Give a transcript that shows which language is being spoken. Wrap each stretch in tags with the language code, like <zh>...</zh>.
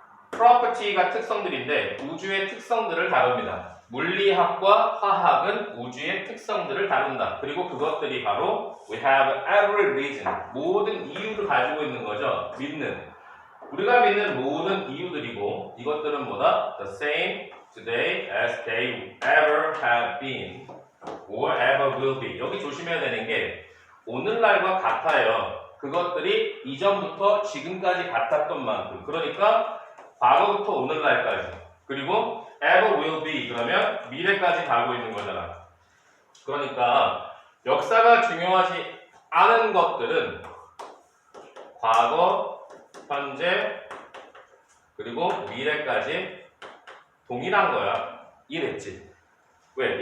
<ko>property가 특성들인데 우주의 특성들을 다룹니다. 물리학과 화학은 우주의 특성들을 다룬다. 그리고 그것들이 바로</ko> <en>we have every reason,</en> <ko>모든 이유를 가지고 있는 거죠. 우리가 믿는 모든 이유들이고 이것들은 뭐다?</ko> <en>The same today as they ever have been or ever will be.</en> <ko>여기 조심해야 되는 게 오늘날과 같아요. 그것들이 이전부터 지금까지 같았던 만큼. 그러니까 과거부터 오늘날까지. 그리고</ko> <en>ever will be</en> <ko>그러면 미래까지 가고 있는 거잖아. 그러니까 역사가 중요하지 않은 것들은 과거, 현재, 그리고 미래까지 동일한 거야. 이해됐지? 왜?</ko>